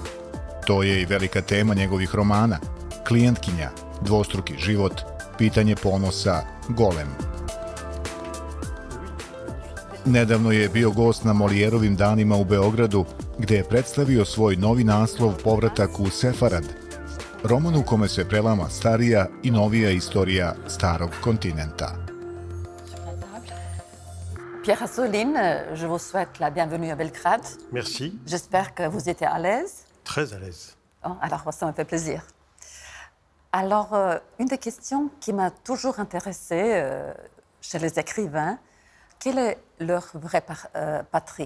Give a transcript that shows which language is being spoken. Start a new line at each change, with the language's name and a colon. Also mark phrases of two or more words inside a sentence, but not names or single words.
Serbian: To je i velika tema njegovih romana: Klijentkinja, Dvostruki život, Pitanje ponosa, Golem. Nedavno je bio gost na Molijerovim danima u Beogradu, gde je predstavio svoj novi naslov Povratak u Sefarad, roman u kome se prelama starija i novija istorija starog kontinenta.
French: Pierre Asselin, je vous souhaite la bienvenue à Belgrade. Merci. J'espère que vous étiez à l'aise. Très à l'aise. Oh, alors, ça me fait plaisir. Alors, une des questions qui m'a toujours intéressée chez les écrivains, quelle est leur vraie patrie?